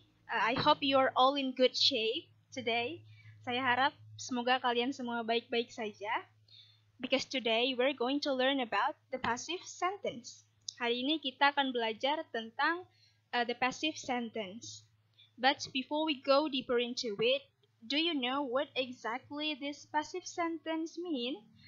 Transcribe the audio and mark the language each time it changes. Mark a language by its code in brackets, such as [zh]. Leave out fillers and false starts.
[en] I hope you are all in good shape today. [id] Saya harap semoga kalian semua baik-baik saja. [en] Because today we're going to learn about the passive sentence. [id] Hari ini kita akan belajar tentang the passive sentence. [en] But before we go deeper into it, do you know what exactly this passive sentence mean?